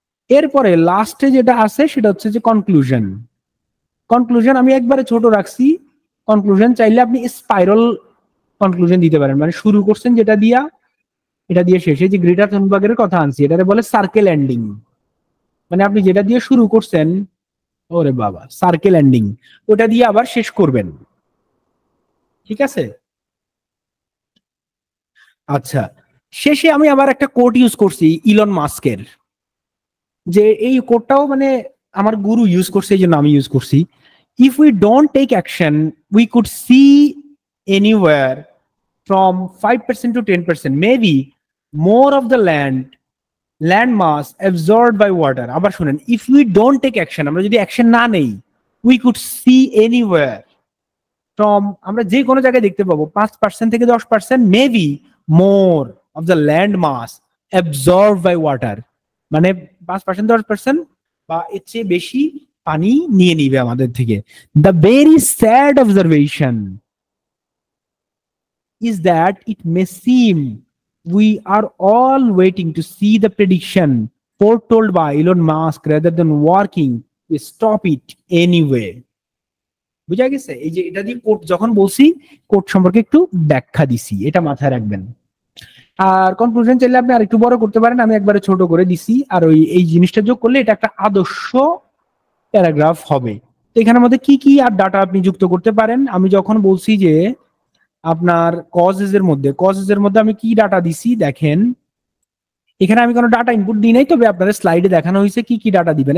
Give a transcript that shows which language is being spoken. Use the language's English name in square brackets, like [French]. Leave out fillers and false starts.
[Bangla] এরপরে লাস্টে যেটা আছে সেটা হচ্ছে যে কনক্লুশন। কনক্লুশন আমি একবারে ছোট রাখছি, কনক্লুশন চাইলে আপনি স্পাইরাল কনক্লুশন দিতে পারেন, মানে শুরু করছেন যেটা দিয়া এটা দিয়ে শেষে, যে গ্রেটা থুনবার্গের কথা আনছি, এটারে বলে সার্কেল এন্ডিং, মানে আপনি যেটা দিয়ে শুরু করছেন, ওরে বাবা সার্কেল এন্ডিং, ওটা দিয়ে আবার শেষ করবেন। ঠিক আছে, আচ্ছা শেষে আমি আবার একটা কোড ইউজ করছি ইলন মাস্কের, যে এই কোডটাও মানে আমার গুরু ইউজ করছে, এই জন্য আমি ইউজ করছি। [English] If we don't take action we could see anywhere from 5% to 10%, maybe more of the land mass absorbed by water. [Bangla] আবার শুনেন, [English] if we don't take action, [Bangla] আমরা যদি অ্যাকশন না নেই, [English] we could see anywhere from, [Bangla] আমরা যে কোনো জায়গায় দেখতে পাবো 5% থেকে 10%, [English] maybe more of the land mass absorbed by water, [Bangla] মানে 5% 10% বা এর চেয়ে বেশি পানি নিয়ে নিবে আমাদের থেকে। [English] The very sad observation is that it may seem we are all waiting to see the prediction foretold by Elon Musk rather than working to stop it anyway. [Bangla] বুঝা গেছে? এই যে এটা দিয়ে কোড যখন বলছি, কোড সম্পর্কে একটু ব্যাখ্যা দিছি, এটা মাথায় রাখবেন। আর কনক্লুশন চাইলে আপনি আরেকটু বড় করতে পারেন, আমি একবারে ছোট করে দিছি। আর এই জিনিসটা যোগ করলে এটা একটা আদর্শ প্যারাগ্রাফ হবে। তো এখানের মধ্যে কি কি আর ডাটা আপনি যুক্ত করতে পারেন, আমি যখন বলছি যে আপনার কজেস এর মধ্যে আমি কি ডাটা দিছি দেখেন, এখানে আমি কোনো ডাটা ইনপুট দিই নাই, তবে আপনাদের স্লাইডে দেখানো হয়েছে কি কি ডাটা দিবেন।